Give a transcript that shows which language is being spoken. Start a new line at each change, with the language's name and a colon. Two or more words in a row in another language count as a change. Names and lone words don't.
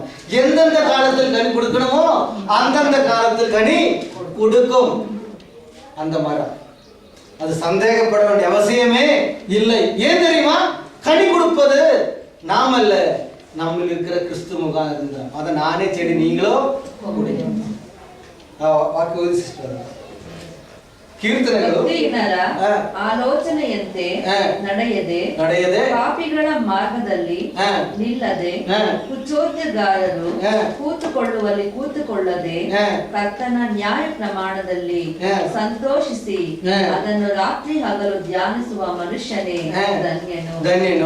Tamil: எந்தெந்த காலத்தில் கனி கொடுக்கணுமோ அந்தந்த காலத்தில் கனி கொடுக்கும் அந்த மரம். அது சந்தேகப்பட வேண்டிய அவசியமே இல்லை. ஏன் தெரியுமா? கனி கொடுப்பது நாம் அல்ல, நம்ம இருக்கிற கிறிஸ்து முகாந்திரம். அத நானே
Kannada: ಚೆಡಿ ನೀங்களೋ ವಾಕ್ಯ ಓದಿ ಸಿಸ್ಟರ್. ಕೀರ್ತನೆಗಳು ಆಲೋಚನೆಯಂತೆ ನಡೆಯದೆ ಪಾಪಿಗಳ ಮಾರ್ಗದಲ್ಲಿ ನಿಲ್ಲದೆ ಕುಚೋದ್ಯಗಾರರು ಕೂತುಕೊಳ್ಳುವಲ್ಲಿ ಕೂತುಕೊಳ್ಳದೆ ಕರ್ತನ ನ್ಯಾಯ ಪ್ರಮಾಣದಲ್ಲಿ ಸಂತೋಷಿಸಿ ಅದನ್ನು ರಾತ್ರಿ ಹಗಲು ಧ್ಯಾನಿಸುವ ಮನುಷ್ಯನೇ ಧನ್ಯನು.